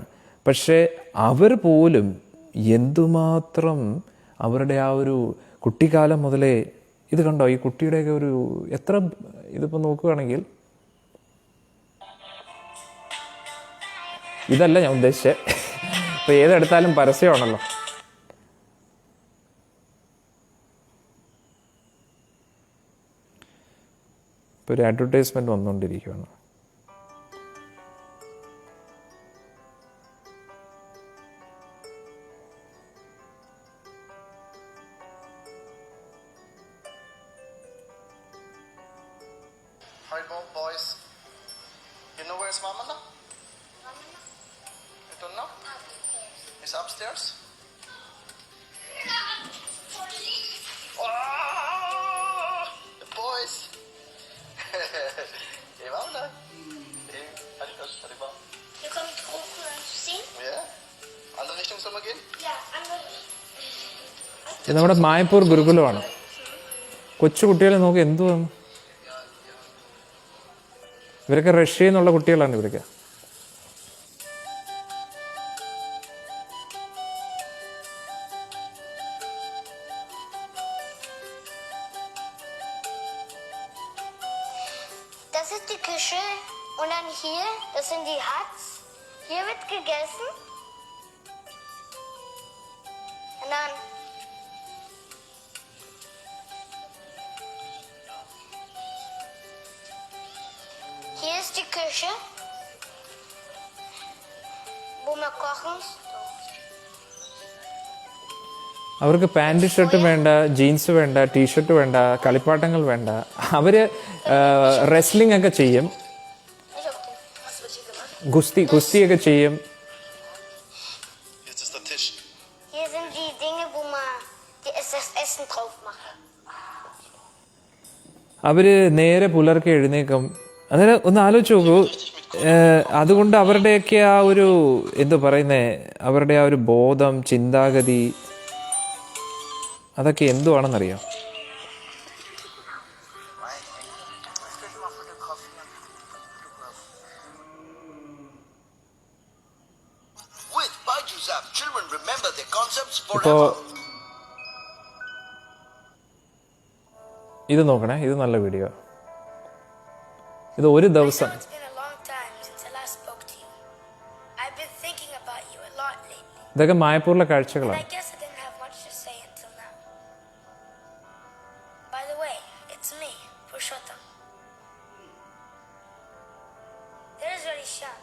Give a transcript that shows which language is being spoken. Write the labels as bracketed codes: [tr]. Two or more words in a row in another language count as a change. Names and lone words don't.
[ml] പക്ഷേ അവർ പോലും എന്തുമാത്രം അവരുടെ ആ ഒരു കുട്ടിക്കാലം മുതലേ ഇത് കണ്ടോ, ഈ കുട്ടിയുടെയൊക്കെ ഒരു എത്ര ഇതിപ്പോൾ നോക്കുകയാണെങ്കിൽ, ഇതല്ല ഞാൻ ഉദ്ദേശിച്ചത്. ഇപ്പോൾ ഏതെടുത്താലും പരസ്യമാണല്ലോ. ഇപ്പോൾ ഒരു അഡ്വർടൈസ്മെൻറ്റ് വന്നുകൊണ്ടിരിക്കുകയാണ്. [en] Hi, boys. You know where's Mama now? You don't know? It's upstairs. Oh, the boys. Hey, Mama. Hey, Hariba. [de] Hier kommt Goku zu sehen. Ja? Andere Richtung soll man gehen? Ja, andere. [ml] ഇത് നമ്മുടെ മായപ്പൂർ ഗുരുകുലമാണ്. കൊച്ചു കുട്ടികളെ നോക്കി എന്തുവാണ്, ഇവരൊക്കെ റഷ്യയിൽ നിന്നുള്ള കുട്ടികളാണ് ഇവരൊക്കെ. [de] Das ist die Küche und dann hier, das sind die Huts. Hier wird gegessen. Und dann hier ist die Küche, wo wir kochen. [ml] അവർക്ക് [en] pant shirt [ml] വേണ്ട, ജീൻസ് വേണ്ട, ടീഷർട്ട് വേണ്ട, കളിപ്പാട്ടങ്ങൾ വേണ്ട. അവർ റെസ്ലിംഗ് ഒക്കെ ചെയ്യും, [de] Nicht auf den. Was wird hier gemacht? [ml] കുസ്തിയൊക്കെ ചെയ്യും. [de] Jetzt ist der Tisch. Hier sind die Dinge, wo man das Essen drauf macht. [ml] അവർ നേരെ പുലർക്കെ എഴുന്നേക്കും. അന്നേരം ഒന്ന് ആലോചിച്ച് നോക്കൂ. അതുകൊണ്ട് അവരുടെയൊക്കെ ആ ഒരു എന്തു പറയുന്നേ, അവരുടെ ആ ഒരു ബോധം, ചിന്താഗതി, അതൊക്കെ എന്തുവാണെന്നറിയാം. [en] With Baiju's app, children remember their concepts [ml] ഇപ്പോൾ [en] forever. [ml] ഇത് നോക്കണേ, ഇത് നല്ല വീഡിയോ. ഇത് ഒരു ദിവസം. [en] I know it's been a long time since I last spoke to you. I've been thinking about you a lot lately. [ml] ഇതൊക്കെ മായപ്പൂരിലെ [en] And [ml] കാഴ്ചകളാണ്. [en] I guess I didn't have much to say until now. By the way, it's me, Purushottam. There's Radishan.